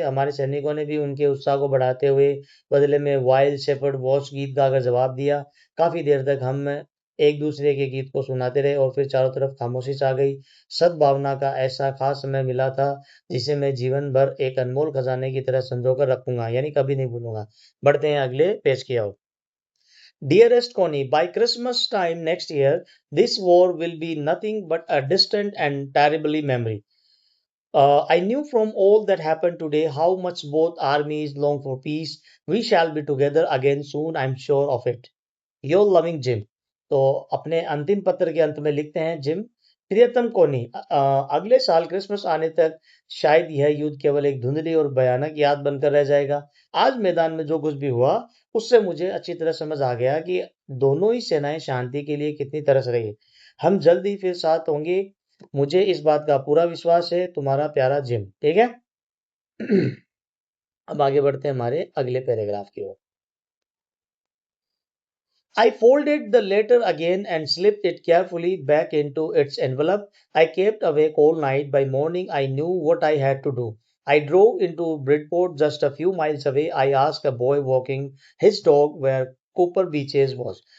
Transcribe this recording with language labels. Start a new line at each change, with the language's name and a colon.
Hindi: हमारे सैनिकों ने भी उनके उत्साह को बढ़ाते हुए बदले में वाइल्ड शेपर्ड वॉच गीत गाकर जवाब दिया। काफी देर तक हम एक दूसरे के गीत को सुनाते रहे और फिर चारों तरफ खामोशी छा गई। सद्भावना का ऐसा खास समय मिला था जिसे मैं जीवन भर एक अनमोल खजाने की तरह संजो कर रखूंगा, यानी कभी नहीं भूलूंगा। बढ़ते हैं अगले पेज की ओर।
English: Dearest Connie, by Christmas time next year, this war will be nothing but a distant and terribly memory. I knew from all that happened today how much both armies long for peace. We shall be together again soon, I'm sure of it. Your loving Jim.
Hindi: तो अपने अंतिम पत्र के अंत में लिखते हैं, gym, प्रियतम कोनी, अगले साल क्रिसमस आने तक शायद यह युद्ध केवल एक धुंधली और भयानक याद बनकर रह जाएगा। आज मैदान में जो कुछ भी हुआ उससे मुझे अच्छी तरह समझ आ गया कि दोनों ही सेनाएं शांति के लिए कितनी तरस रही। हम जल्द ही फिर साथ होंगे, मुझे इस बात का पूरा विश्वास है। तुम्हारा प्यारा जिम। ठीक है। अब आगे बढ़ते हैं हमारे अगले पैराग्राफ की ओर।
English: I folded the letter again and slipped it carefully back into its envelope. I kept awake all night. By morning, I knew what I had to do. I drove into Bridport, just a few miles away. I asked a boy walking his dog where Cooper Beaches was.